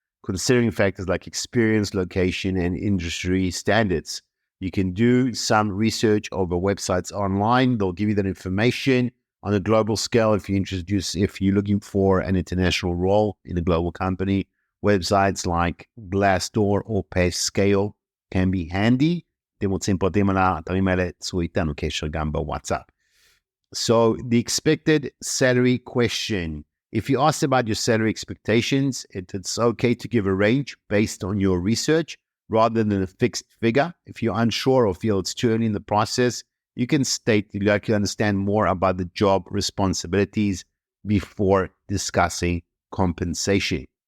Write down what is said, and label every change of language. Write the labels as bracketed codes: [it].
[en] considering factors like experience, location, and industry standards. You can do some research over websites online. They'll give you that information on a global scale if you're looking for an international role in a global company. Websites like Glassdoor or PayScale can be handy. [he] אתם רוצים פרטים על האתרים האלה, צרו איתנו קשר גם בוואטסאפ. [en] So the expected salary question. If you asked about your salary expectations, it's okay to give a range based on your research rather than a fixed figure. If you're unsure or feel it's too early in the process, you can state you'd like to understand more about the job responsibilities before discussing compensation.